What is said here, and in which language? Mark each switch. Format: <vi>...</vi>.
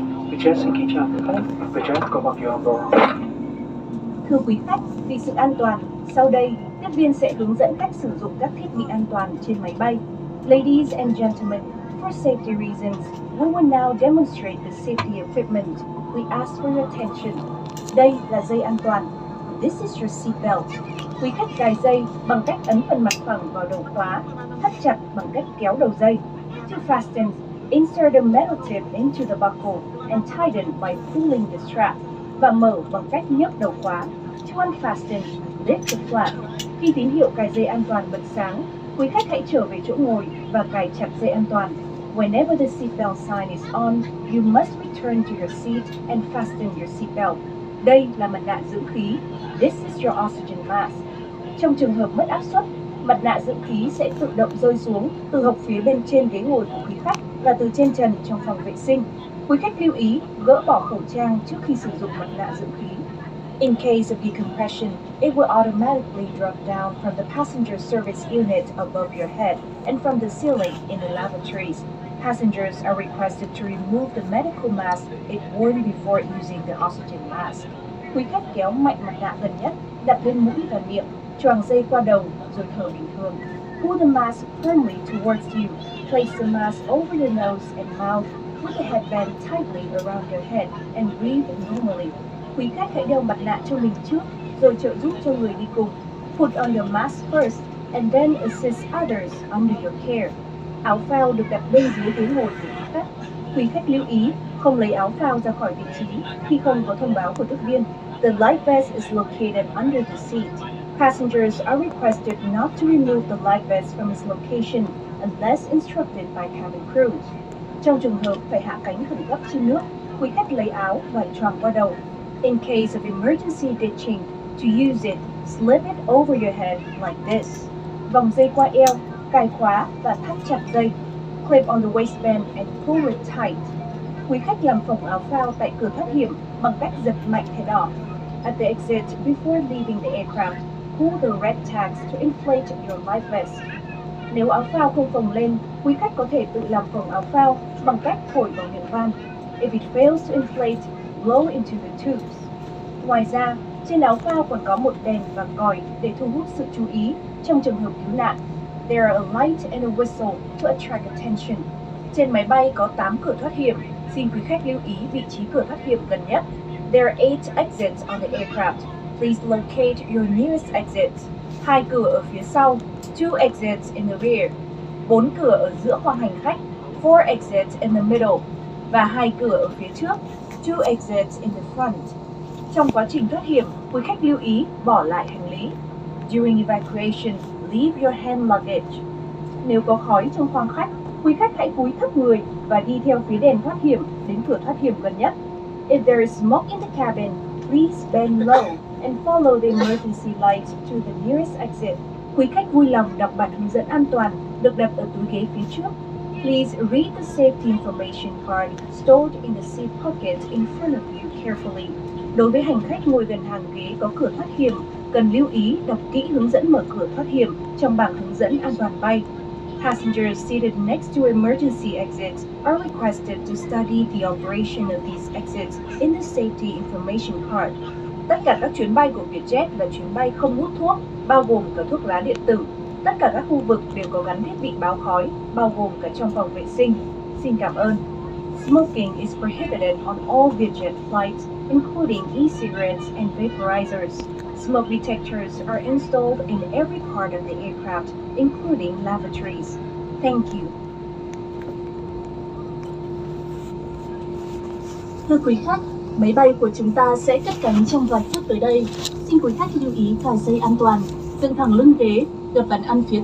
<vi>Vietjet xin kính chào quý khách. Vietjet có bao nhiêu</vi> <en>on board?</en> <vi>Thưa quý khách, vì sự an toàn, sau đây, tiếp viên sẽ hướng dẫn cách sử dụng các thiết bị an toàn trên máy bay.</vi> <en>Ladies and gentlemen, for safety reasons, we will now demonstrate the safety equipment. We ask for your attention.</en> <vi>Đây là dây an toàn.</vi> <en>This is your seat belt.</en> <vi>Quý khách cài dây bằng cách ấn phần mặt phẳng vào đầu khóa, thắt chặt bằng cách kéo đầu dây.</vi> <en>To fasten, insert a metal tip into the buckle and tighten by pulling the strap.</en> <vi>Và mở bằng cách nhấc đầu khóa.</vi> <en>To unfasten, lift the flap.</en> <vi>Khi tín hiệu cài dây an toàn bật sáng, quý khách hãy trở về chỗ ngồi và cài chặt dây an toàn.</vi> <en>Whenever the seatbelt sign is on, you must return to your seat and fasten your seatbelt.</en> <vi>Đây là mặt nạ dưỡng khí.</vi> <en>This is your oxygen mask.</en> <vi>Trong trường hợp mất áp suất, mặt nạ dưỡng khí sẽ tự động rơi xuống từ hộc phía bên trên ghế ngồi của quý khách và từ trên trần trong phòng vệ sinh. Quý khách lưu ý gỡ bỏ khẩu trang trước khi sử dụng mặt nạ dưỡng khí.</vi> <en>In case of decompression, it will automatically drop down from the passenger service unit above your head and from the ceiling in the lavatories. Passengers are requested to remove the medical mask if worn before using the oxygen mask.</en> <vi>Quý khách kéo mạnh mặt nạ gần nhất, đặt lên mũi và miệng, choàng dây qua đầu rồi thở bình thường.</vi> <en>Pull the mask firmly towards you. Place the mask over your nose and mouth. Put the headband tightly around your head and breathe normally.</en> <vi>Quý khách hãy đeo mặt nạ cho mình trước, rồi trợ giúp cho người đi cùng.</vi> <en>Put on your mask first and then assist others under your care.</en> <vi>Áo phao được đặt bên dưới ghế ngồi của quý khách. Quý khách lưu ý không lấy áo phao ra khỏi vị trí khi không có thông báo của tiếp viên.</vi> <en>The life vest is located under the seat. Passengers are requested not to remove the life vest from its location unless instructed by cabin crew.</en> <vi>Trong trường hợp phải hạ cánh khẩn cấp trên nước, quý khách lấy áo và choàng qua đầu.</vi> <en>In case of emergency ditching, to use it, slip it over your head like this.</en> <vi>Vòng dây qua eo, cài khóa và thắt chặt dây.</vi> <en>Clip on the waistband and pull it tight.</en> <vi>Quý khách làm phồng áo phao tại cửa thoát hiểm bằng cách giật mạnh thẻ đỏ.</vi> <en>At the exit, before leaving the aircraft, pull the red tags to inflate your life vest.</en> <vi>Nếu áo phao không phồng lên, quý khách có thể tự làm phồng áo phao bằng cách thổi vào miệng van.</vi> <en>If it fails to inflate, blow into the tubes.</en> <vi>Ngoài ra, trên áo phao còn có một đèn và còi để thu hút sự chú ý trong trường hợp cứu nạn.</vi> <en>There are a light and a whistle to attract attention.</en> <vi>Trên máy bay có 8 cửa thoát hiểm. Xin quý khách lưu ý vị trí cửa thoát hiểm gần nhất.</vi> <en>There are 8 exits on the aircraft. Please locate your nearest exit.</en> <vi>2 cửa ở phía sau.</vi> <en>2 exits in the rear.</en> <vi>4 cửa ở giữa khoang hành khách.</vi> <en>4 exits in the middle.</en> <vi>Và 2 cửa ở phía trước.</vi> <en>2 exits in the front.</en> <vi>Trong quá trình thoát hiểm, quý khách lưu ý bỏ lại hành lý.</vi> <en>During evacuation, leave your hand luggage.</en> <vi>Nếu có khói trong khoang khách, quý khách hãy cúi thấp người và đi theo phía đèn thoát hiểm đến cửa thoát hiểm gần nhất.</vi> <en>If there is smoke in the cabin, please bend low and follow the emergency light to the nearest exit.</en> <vi>Quý khách vui lòng đọc bản hướng dẫn an toàn được đặt ở túi ghế phía trước.</vi> <en>Please read the safety information card stored in the seat pocket in front of you carefully.</en> <vi>Đối với hành khách ngồi gần hàng ghế có cửa thoát hiểm, cần lưu ý đọc kỹ hướng dẫn mở cửa thoát hiểm trong bảng hướng dẫn an toàn bay.</vi> <en>Passengers seated next to emergency exits are requested to study the operation of these exits in the safety information card.</en> <vi>Tất cả các chuyến bay của Vietjet là chuyến bay không hút thuốc, bao gồm cả thuốc lá điện tử. Tất cả các khu vực đều có gắn thiết bị báo khói, bao gồm cả trong phòng vệ sinh. Xin cảm ơn.</vi> <en>Smoking is prohibited on all Vietjet flights, including e-cigarettes and vaporizers. Smoke detectors are installed in every part of the aircraft, including lavatories. Thank you.</en> <vi>Thưa quý khách, máy bay của chúng ta sẽ cất cánh trong vài phút tới đây. Xin quý khách lưu ý cài dây an toàn, dựng thẳng lưng ghế, gập bàn ăn phía</vi>